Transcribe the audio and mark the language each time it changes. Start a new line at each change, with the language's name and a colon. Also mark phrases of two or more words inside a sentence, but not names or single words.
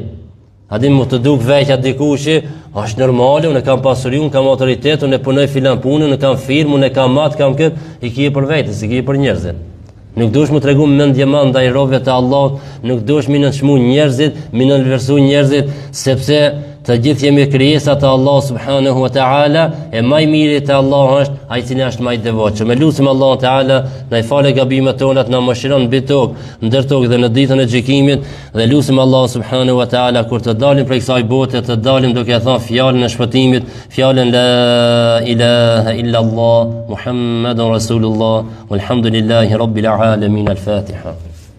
Albanian: A di mu të duk veqja dikushi, është normale, unë kam pasuri, unë kam autoritet, unë e punoj filan punë, unë kam firmë, unë kam matë, kam këtë, i kije për vetës, i kije për njerëzit. Nuk duhesh mu tregu mendje madh ndaj robëve të Allahut, nuk duhesh mi nënçmu njerëzit, mi nënversu njerëzit, sepse të gjithë jemi krijesa të Allah
Arabic: سبحانه وتعالى,
Albanian: e më i miri te Allah është ai i cili është më i devotshëm. Lutim Allah ta'ala na i falë gabimet tona, na mëshiron mbi tokë, ndër tokë dhe në ditën e gjykimit, dhe lutim Allah
Arabic: سبحانه وتعالى
Albanian: kur të dalim prej kësaj bote, të dalim duke thënë fjalën e shpëtimit, fjalën
Arabic: لا إله إلا الله محمد رسول الله والحمد لله رب العالمين.
Albanian: Al-Fatiha.